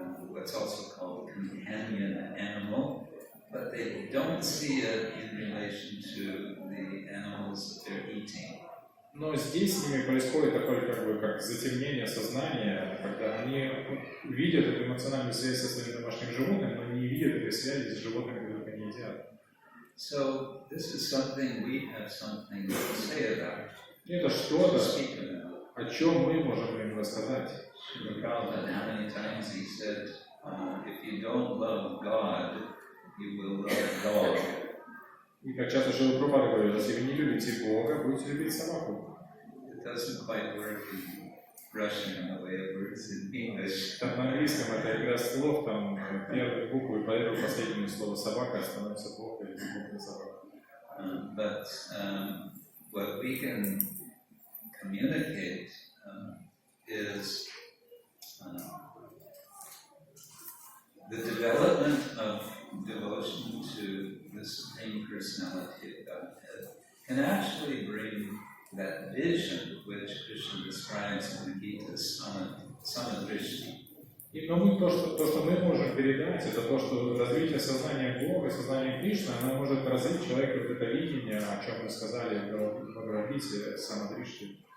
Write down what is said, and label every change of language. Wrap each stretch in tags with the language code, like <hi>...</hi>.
<en>what's also called companion animal, but they don't see it in relation to the animals that they're eating.</en> <ru>Но здесь с ними происходит такое как затемнение сознания, когда они видят эту эмоциональную связь со своим домашним животным, но не видят этой связи с животными, которых они едят.</ru> <en>So this is something we have something to say about.</en> <ru>Это что-то, о чем мы можем им рассказать.</ru> <en>How many times he said, if you don't love God, you will love dog.</en> <ru>И как часто Шрила Прабхупада говорит, если вы не любите Бога, будете любить собаку.</ru> <en>It doesn't quite work in Russian in the way it works in English.</en> <ru>Там на английском это игра слов, там первые буквы, поэтому последнее слово собака становится Бог или буква собака.</ru> <en>But what we can communicate is the development of devotion to the Supreme Personality of Godhead can actually bring that vision which Krishna describes in the Gita, Samadrishti.</en> <ru>Но то, что мы можем передать, это то, что развитие сознания Бога, сознания Кришны, оно может развить человеку вот это видение, о чем мы сказали в Бхагавад-гите, Самадришти.</ru>